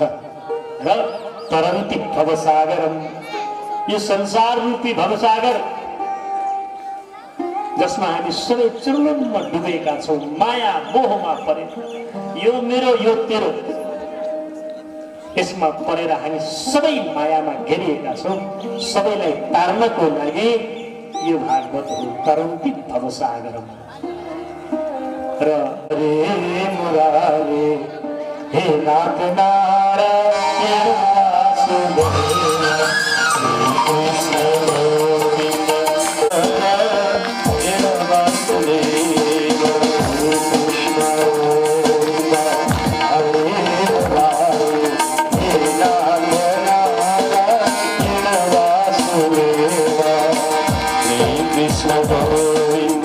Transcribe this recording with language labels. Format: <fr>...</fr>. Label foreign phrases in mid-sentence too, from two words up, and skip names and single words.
<ne>र</ne> <sa>तरन्ति भवसागरम,</sa> <ne>यो संसार रूपी भवसागर जसमा हामी सबै चुर्लुम्म डुबेका छौँ, माया मोहमा परे, यो मेरो यो तेरो, यसमा परेर हामी सबै मायामा घेरिएका छौँ। सबैलाई तार्नको लागि यो भागवत हो,</ne> <sa>तरन्ति भवसागरम। र रे मुरारे हे नाथ नारायण वासुदेव, श्री कृष्ण गोविंद नारायण वासुदेव, कृष्ण गोविंद हरे मुरारे हे नाथ नारायण वासुदेव, श्री कृष्ण गोविंद</sa>